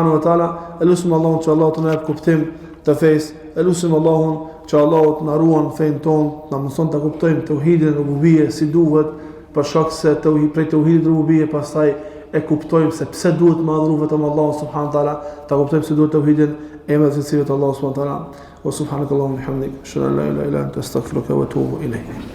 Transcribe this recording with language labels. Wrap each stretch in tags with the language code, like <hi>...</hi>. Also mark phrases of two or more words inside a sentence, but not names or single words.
<sq>Elusim Allahun që Allah të na jap kuptim të fesë. Elusim Allahun që Allahu të na ruan fen ton, na mëson ta kuptojmë tauhidin e rububie si duhet, për shkak se prej tauhidit rububie pastaj e kuptojmë se pse duhet të madhru vetëm Allahu</sq> <ar>سبحانه وتعالى,</ar> <sq>ta kuptojmë se duhet tauhidin e me cilësive të Allahu</sq> <ar>سبحانه وتعالى. وسبحانك اللهم وبحمدك، أشهد أن لا إله إلا أنت، أستغفرك وأتوب إليك.</ar>